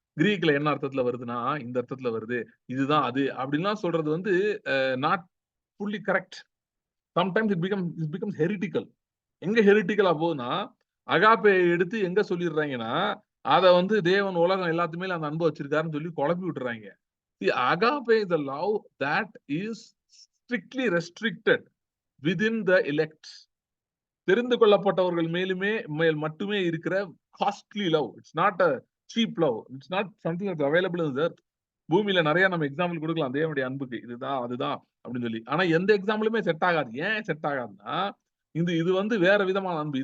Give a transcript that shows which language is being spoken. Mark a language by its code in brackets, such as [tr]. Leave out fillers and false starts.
[ta] கிரீக்ல என்ன அர்த்தத்துல வருதுன்னா இந்த அர்த்தத்துல வருது, இதுதான் அது அப்படின்லாம் சொல்றது வந்து [en] Not fully correct. Sometimes it becomes heretical. [ta] எங்க ஹெரிட்டிக்கலா போகுதுன்னா, அகாப்பே எடுத்து எங்க சொல்லிடுறாங்கன்னா, அத வந்து தேவன் உலகம் எல்லாத்துமே அந்த அன்பை வச்சிருக்காருன்னு சொல்லி குழப்பி விட்டுறாங்க. [en] Agape is a love that is strictly restricted within the elect. [ta] தெரிந்து கொள்ளப்பட்டவர்கள் மேல் மட்டுமே இருக்கிற costly love. [en] It's not a cheap love. It's not something that's available in the earth. [ta] பூமியில நிறைய நம்ம எக்ஸாம்பிள் கொடுக்கலாம் தேவனுடைய அன்புக்கு, இதுதான் அதுதான் அப்படின்னு சொல்லி. ஆனா எந்த எக்ஸாம்பிளுமே செட் ஆகாது. ஏன் செட் ஆகாதுன்னா, இது வந்து வேற விதமான அன்பு.